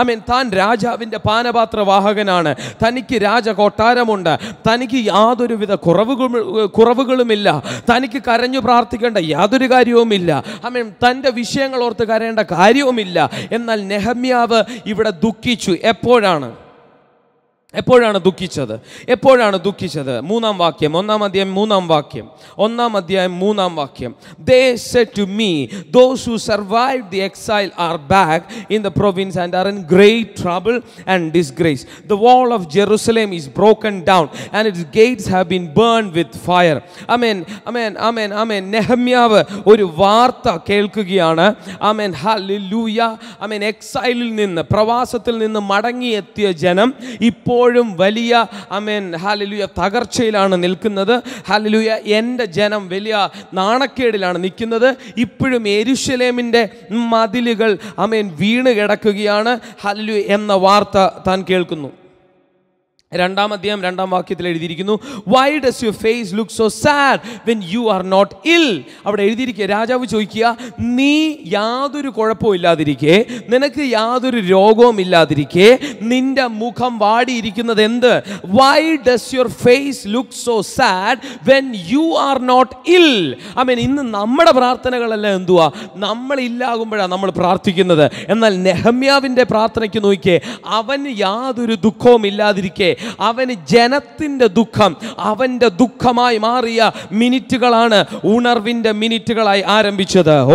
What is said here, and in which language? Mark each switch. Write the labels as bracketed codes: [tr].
[ml] താൻ രാജാവിൻ്റെ പാനപാത്രവാഹകനാണ്, തനിക്ക് രാജകൊട്ടാരമുണ്ട്, തനിക്ക് യാതൊരുവിധ കുറവുകളുമില്ല, തനിക്ക് കരഞ്ഞു പ്രാർത്ഥിക്കേണ്ട യാതൊരു കാര്യവുമില്ല, തൻ്റെ വിഷയങ്ങൾ ഓർത്ത് കരയേണ്ട കാര്യവുമില്ല. എന്നാൽ നെഹമ്യാവ് ഇവിടെ ദുഃഖിച്ചു. എപ്പോഴാണ്? എപ്പോഴാണ് ദുഃഖിച്ചത്? എപ്പോഴാണ് ദുഃഖിച്ചത്? മൂന്നാം വാക്യം, 1-ാം അധ്യായം 3-ാം വാക്യം, 1-ാം അധ്യായം 3-ാം വാക്യം. [en] They said to me, those who survived the exile are back in the province and are in great trouble and disgrace. The wall of Jerusalem is broken down and its gates have been burned with fire. [ml] Amen, amen, amen, amen. നെഹമ്യാവ് ഒരു വാർത്ത കേൾക്കുകയാണ്. ആമേൻ, hallelujah. ആമേൻ, എക്സൈലിൽ നിന്ന്, പ്രവാസത്തിൽ നിന്ന് മടങ്ങിയെത്തിയ ജനം ഇപ്പോഴും വലിയ, ആമേൻ, ഹല്ലേലൂയ, തകർച്ചയിലാണ് നിൽക്കുന്നത്. ഹല്ലേലൂയ, എൻ്റെ ജനം വലിയ നാണക്കേടിലാണ് നിൽക്കുന്നത്. ഇപ്പോഴും യെരൂശലേമിൻ്റെ മതിലുകൾ, ആമേൻ, വീണ് കിടക്കുകയാണ്. ഹല്ലേലൂയ എന്ന വാർത്ത താൻ കേൾക്കുന്നു. 2-ാം അധ്യായം 2-ാം വാക്യത്തിൽ എഴുതിയിരിക്കുന്നു, [en] why does your face look so sad when you are not ill? [ml] അവിടെ എഴുതിയിരിക്കുക, രാജാവ് ചോദിക്കുക, നീ യാതൊരു കുഴപ്പവും ഇല്ലാതിരിക്കെ, നിനക്ക് യാതൊരു രോഗവും ഇല്ലാതിരിക്കെ നിന്റെ മുഖം വാടിയിരിക്കുന്നത് എന്ത്? [en] why does your face look so sad when you are not ill? [ml] ആമേൻ. ഇന്ന് നമ്മുടെ പ്രാർത്ഥനകളെല്ലാം എന്തുവാ? നമ്മൾ ഇല്ലാകുമ്പോഴാണ് നമ്മൾ പ്രാർത്ഥിക്കുന്നത്. എന്നാൽ നെഹമ്യാവിൻ്റെ പ്രാർത്ഥനയ്ക്ക് നോക്കിയേ, അവന് യാതൊരു ദുഃഖവും ഇല്ലാതിരിക്കെ അവന് ജനത്തിൻ്റെ ദുഃഖം അവൻ്റെ ദുഃഖമായി മാറിയ മിനിറ്റുകളാണ് ഉണർവിൻ്റെ മിനിറ്റുകളായി ആരംഭിച്ചത്.